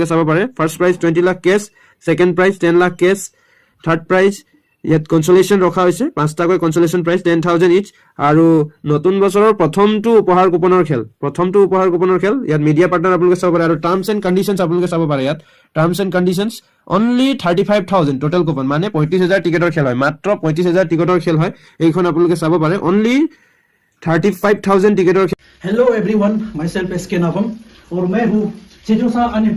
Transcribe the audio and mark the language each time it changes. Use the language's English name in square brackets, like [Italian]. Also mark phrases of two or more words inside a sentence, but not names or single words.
[Assamese] চাব পাৰে [English] first prize [Assamese] 20 লাখ কেছ [English] second prize [Assamese] 10 লাখ কেছ [English] third prize [Assamese] ইয়াত কনসোলেশন ৰখা হৈছে পাঁচটাকৈ [English] consolation prize [Assamese] 10,000 ইচ আৰু নতুন বছৰৰ প্ৰথমটো উপহাৰ কুপনৰ খেল ইয়াত [English] media partner [Assamese] আপোনালোকে চাব পাৰে আৰু [English] terms and conditions [Assamese] আপোনালোকে চাব পাৰে ইয়াত [English] terms and conditions only 35,000 total coupon [Assamese] মানে 35,000 টিকটৰ খেল হয় মাত্ৰ 35,000 টিকটৰ খেল হয় এইখন আপোনালোকে চাব পাৰে অনলি 35,000 टिकटों। [English] Hello everyone, myself SK नागम [Hindi] और मैं हूँ